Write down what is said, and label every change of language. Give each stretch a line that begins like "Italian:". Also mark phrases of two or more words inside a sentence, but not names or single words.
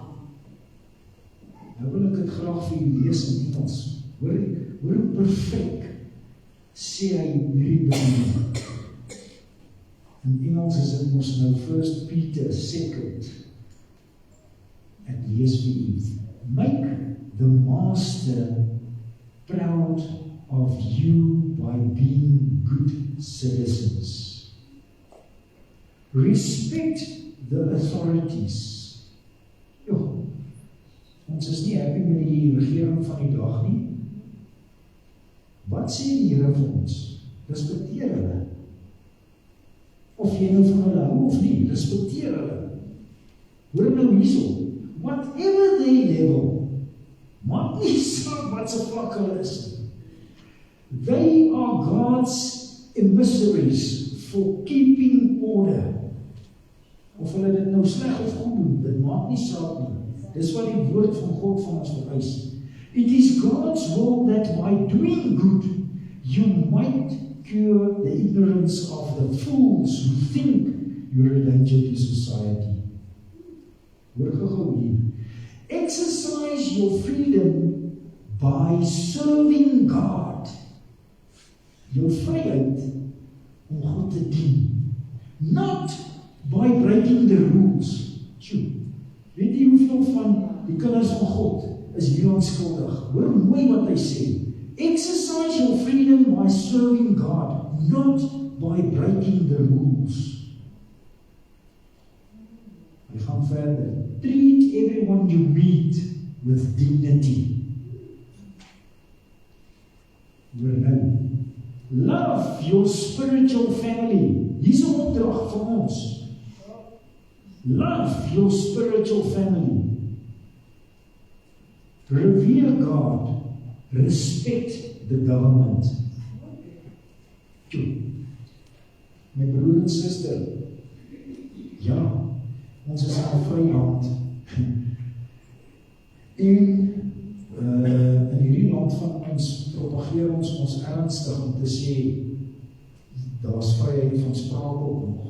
Afrikaans: Nou wil ek dit graag vir julle lees in Engels. Hoor hoe perfek sê hy hierdie bedoeling. In Engels is dit mos nou 1 Peter 2. Ek lees vir u.
English: Make the master proud of you by being good citizens. Respect the authorities.
Afrikaans: Jo, ons is nie happy met die regering van die dag nie. Wat sê die Here vir ons? Respekteer hulle. Of jy nou van hulle hou of nie, respekteer hulle. Hoor nou hierso.
English: Whatever they level,
Afrikaans: maak nie saak wat se vlak hulle is.
English: They are God's emissaries for keeping order.
Afrikaans: Of hulle dit nou sleg of goed doen, dit maak nie saak nie. Dis wat die woord van God van ons vereis.
English: It is God's will that by doing good, you might cure the ignorance of the fools who think you're a danger to society.
Afrikaans: Hoor gou hier.
English: Exercise your freedom by serving God.
Afrikaans: Jou vryheid om God te dien.
English: Not by breaking the rules.
Afrikaans: Weet jy hoeveel van die kinders van God is hier onskuldig? Hoor mooi wat hy sê.
English: Exercise your freedom by serving God, not by breaking the rules.
Afrikaans: Hy gaan verder.
English: Treat everyone you meet with dignity.
Afrikaans: Hoor nou.
English: Love your spiritual family.
Afrikaans: Hier is 'n opdrag vir ons.
English: Love your spiritual family. Revere God. Respect the government.
Afrikaans: My broer en suster, ja, ons is in 'n vrye land. En in hierdie land van ons propageer ons ernstig om te sê daar is vryheid van spraak ook nog.